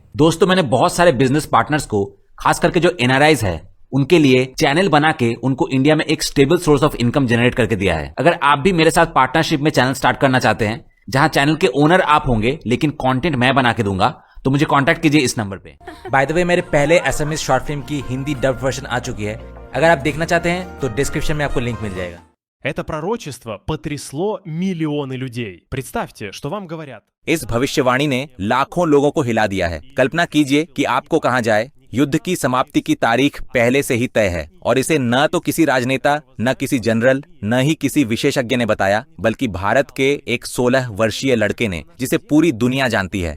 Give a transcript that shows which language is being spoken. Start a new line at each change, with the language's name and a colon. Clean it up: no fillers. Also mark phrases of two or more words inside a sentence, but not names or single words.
Hindi: दोस्तों, मैंने बहुत सारे
English: business partners
Hindi: को, खास करके जो एनआरआईज है, उनके लिए चैनल बना के उनको इंडिया में एक
English: stable source of income
Hindi: जनरेट करके दिया है। अगर आप भी मेरे साथ पार्टनरशिप में
English: channel start
Hindi: करना चाहते हैं, जहां चैनल के ओनर आप होंगे लेकिन कंटेंट मैं बना के दूंगा, तो मुझे कांटेक्ट कीजिए इस नंबर पे।
English: by the way,
Hindi: मेरे पहले
English: SMS short film
Hindi: की हिंदी
English: dub version
Hindi: आ चुकी है। अगर आप देखना चाहते हैं तो डिस्क्रिप्शन में आपको लिंक मिल जाएगा।
Russian: Это пророчество потрясло миллионы людей. Представьте, что вам говорят.
Hindi: इस भविष्यवाणी ने लाखों लोगों को हिला दिया है। कल्पना कीजिए कि आपको कहा जाए युद्ध की समाप्ति की तारीख पहले से ही तय है, और इसे न तो किसी राजनेता, न किसी जनरल, न ही किसी विशेषज्ञ ने बताया, बल्कि भारत के एक 16 वर्षीय लड़के ने, जिसे पूरी दुनिया जानती है।